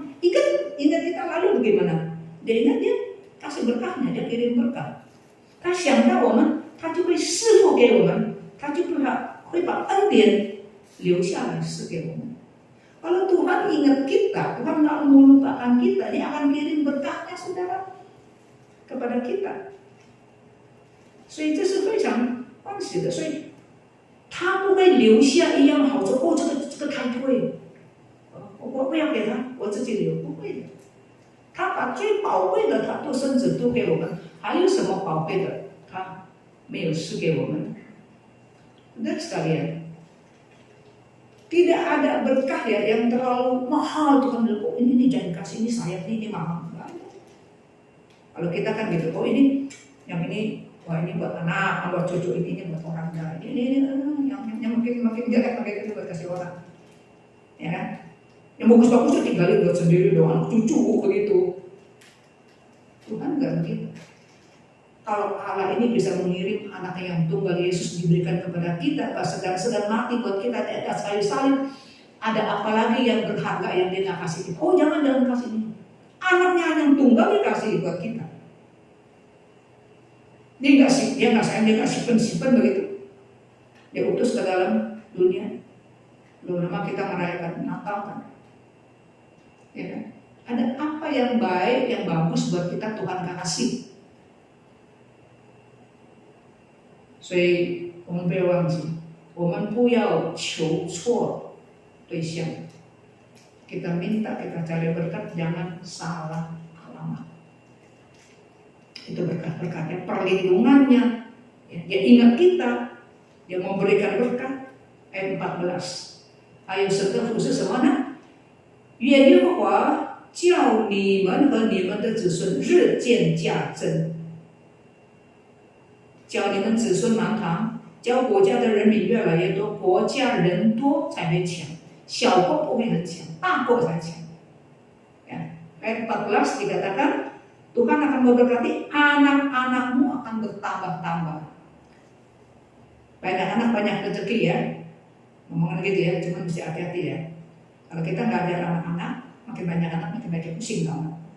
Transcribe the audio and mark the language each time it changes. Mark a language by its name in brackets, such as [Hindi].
[Indonesian] Ingat kita lalu bagaimana? Dia ingat dia kasih berkahnya, dia kirim berkah. [Chinese] 他想到我们，他就会赐福给我们，他就会把恩典留下来赐给我们。 [Indonesian] Kalau Tuhan ingat kita, Tuhan nggak melupakan kita, Dia akan kirim berkahnya saudara kepada kita. [Chinese] 所以这是非常欢喜的，所以他不会留下一样好处。这个太贵，我不要给他，我自己留，不会的。他把最宝贵的，他都甚至都给我们，还有什么宝贵的，他没有赐给我们。 [Indonesian] Dan sekalian, tidak ada berkah ya yang terlalu mahal Tuhan bilang, oh ini jangan kasih, ini sayap ini mahal. Kalau kita kan gitu, oh ini yang ini, wah ini buat anak, buat cucu ini buat orang tua, ini yang makin jelek pakai itu buat kasih orang, ya kan? Yang bagus-bagus itu tinggalin buat sendiri doang, cucu begitu. Tuhan nggak begitu. Kalau Allah ini bisa mengirim anaknya yang tunggal Yesus diberikan kepada kita, sedang mati buat kita di atas kayu salib, ada apa lagi yang berharga yang Dia kasih kita? Oh jangan kasih ini. Anaknya yang tunggal dikasih buat kita. Dia nggak sayang, dia nggak simpen begitu. Dia utus ke dalam dunia. Belum lama kita merayakan Natal kan, ya kan? Ada apa yang baik, yang bagus buat kita Tuhan kasih. [Chinese] 所以我们不要忘记，我们不要求错对象。 [Indonesian] Kita minta, kita cari berkat, jangan salah alamat. Itu berkat-berkatnya, perlindungannya. Ya, dia ingat kita, dia memberikan berkat. Ayat 14. [Chinese] 还有神的服侍什么呢？愿耶和华叫你们和你们的子孙日渐加增。教你们子孙满堂，教国家的人民越来越多，国家人多才会强，小国不会很强，大国才强。 [Indonesian] Ya. Ayat 14 dikatakan, Tuhan akan memberkati anak-anakmu akan bertambah-tambah. Banyak anak banyak rezeki ya, ngomongin gitu ya, cuma mesti hati-hati ya. Kalau kita nggak ada anak-anak, makin banyak anak makin banyak pusing banget.